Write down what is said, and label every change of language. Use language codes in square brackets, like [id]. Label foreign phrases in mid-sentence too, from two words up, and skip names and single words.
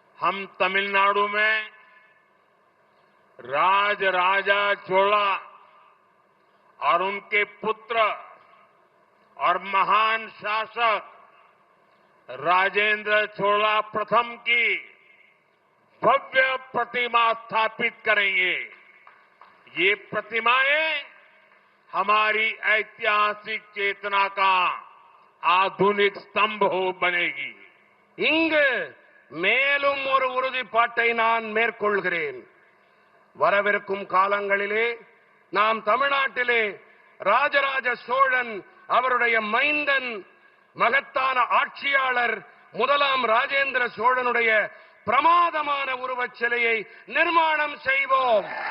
[hi] हम तमिलनाडु में राजराजा चोला और उनके पुत्र और महान शासक राजेंद्र चोला प्रथम की भव्य प्रतिमा स्थापित करेंगे। ये प्रतिमाएं हमारी ऐतिहासिक चेतना का आधुनिक स्तंभ हो बनेगी। [ta] இங்கு மேலும் ஒரு உறுதிப்பாட்டை நான் மேற்கொள்கிறேன். வரவிருக்கும் காலங்களிலே நாம் தமிழ்நாட்டிலே ராஜராஜ சோழன் அவருடைய மைந்தன் மகத்தான ஆட்சியாளர் முதலாம் ராஜேந்திர சோழனுடைய பிரமாதமான உருவச் சிலையை நிர்மாணம் செய்வோம்.